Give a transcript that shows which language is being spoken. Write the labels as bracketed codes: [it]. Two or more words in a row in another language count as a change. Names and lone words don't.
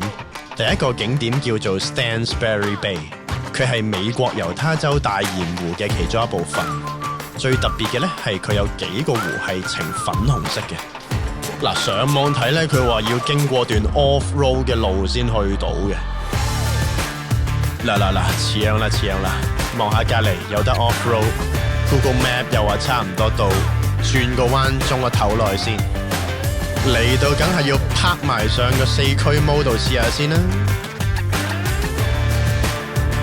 [yue] 第一個景點叫做 Stansbury Bay， 佢係美國猶他州大鹽湖嘅其中一部分。最特別嘅呢係佢有幾個湖係呈粉紅色嘅。嗱，上網睇呢，佢話要經過段 off-road 嘅路先去到嘅。嗱，似樣啦，望下隔離有得 off-road。Google Map 又話差唔多到，轉個彎中個頭落去先。嚟到梗係要拍埋上個4驅 mode 度試下先啦。